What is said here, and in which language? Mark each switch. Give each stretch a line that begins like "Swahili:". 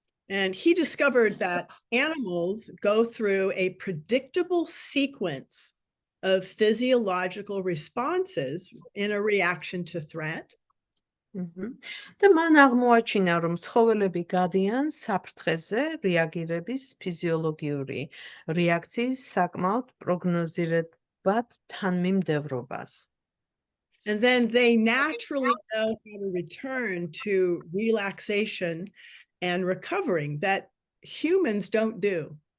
English: And he discovered that animals go through a predictable sequence of physiological responses in a reaction to threat.
Georgian: და მან აღმოაჩინა, რომ ცხოველები გადიან საფრთხეზე რეაგირების ფიზიოლოგიური რეაქციის საკმაოდ პროგნოზირებად თანმიმდევრობას.
English: And then they naturally know how to return to relaxation and recovering that humans don't do.